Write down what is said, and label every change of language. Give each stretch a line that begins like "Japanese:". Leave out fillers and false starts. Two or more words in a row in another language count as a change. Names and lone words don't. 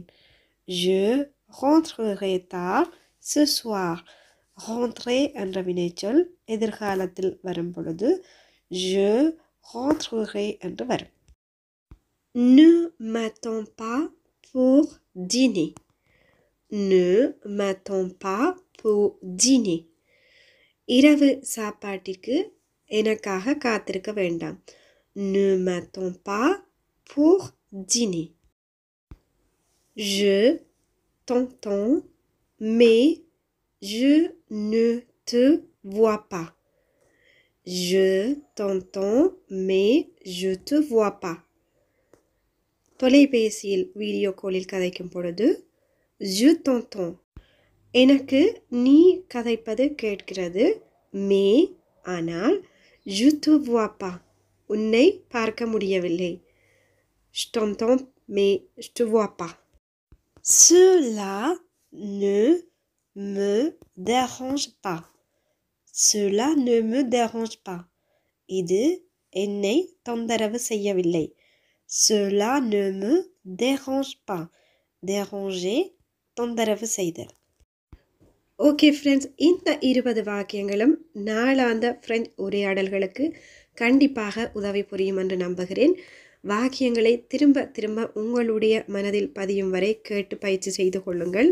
French: Je rentrerai tard ce soir.
Tamil: Rentrer என்ற வினைச்சொல் எதிர்காலத்தில் வரும் பொழுது
French: je rentrerai
Tamil: என்று வரும்.
French: Ne m'attends pas pour dîner. Ne m'attends pas pour dîner.
Tamil: இரவு சாப்பாட்டுக்கு எனக்காக காத்திருக்க வேண்டாம்.
French: Ne m'attends pas pour dîner. Je t'entends mais je ne te vois pas. Je t'entends mais je te vois pas.
Tamil: தொலைபேசியில் வீடியோ காலில் கதைக்கும் பொழுது
French: je t'entends
Tamil: எனக்கு நீ கதைப்பது கேட்கிறது.
French: mais ஆனால் je te vois pas
Tamil: உன்னை பார்க்க முடியவில்லை.
French: je t'entends mais je te vois pas. Cela ne me dérange pas. Cela ne me dérange pas.
Tamil: இது என்னை தொந்தரவு செய்யவில்லை.
French: Cela ne me dérange pas.
Tamil: Déranger தொந்தரவு செய்தல்.
English: Okay friends,
Tamil: இந்த 20 வாக்கியங்களும் நாளாந்த பிரெஞ்சு உரையாடல்களுக்கு கண்டிப்பாக உதவி புரியும் என்று நம்புகிறேன். வாக்கியங்களை திரும்ப திரும்ப உங்களுடைய மனதில் பதியும் வரை கேட்டு பயிற்சி செய்து கொள்ளுங்கள்.